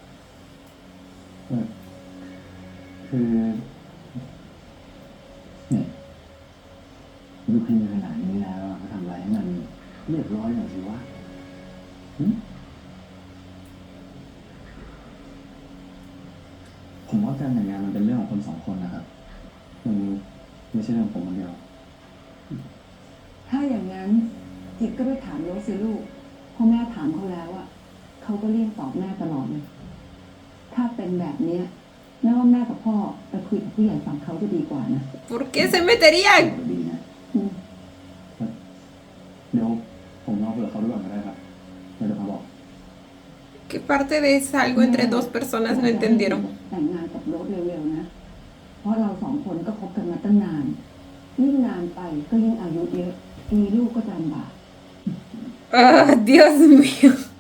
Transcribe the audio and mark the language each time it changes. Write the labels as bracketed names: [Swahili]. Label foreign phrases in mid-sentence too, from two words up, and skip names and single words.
[Thai] คือเนี่ยดูขยันขนาดนี้แล้วก็ทำอะไรให้มันเรียบร้อยหน่อยสิวะหึผมว่าการแต่งงานมันเป็นเรื่องของคนสองคนนะครับมันไม่ใช่เรื่องของผมคนเดียว ถ้าอย่างนั้นจิตก็ไปถามโรสสิลูกเพราะแม่ถามเขาแล้วอะเขาก็เรียกตอบแม่ตลอดเลย ถ้าเป็นแบบเนี้ยแม่ว่าแม่กับพ่อไปคุยกับผู้ใหญ่ฝั่งเขาจะดีกว่านะ [Spanish] ¿Por qué se meterían? [Thai] ดีนะ อืม เดี๋ยวผมลองเปิดเขาดูก่อนก็ได้ครับเดี๋ยวเขาบอก [Spanish] ¿Qué parte de es algo entre dos personas no entendieron? [Thai] แต่งงานกับโรสเร็วๆนะ เพราะเราสองคนก็คบกันมาตั้งนานยิ่งนานไปก็ยิ่งอายุเยอะ มีลูกก็จะลำบาก [Spanish] Ah, Dios mío.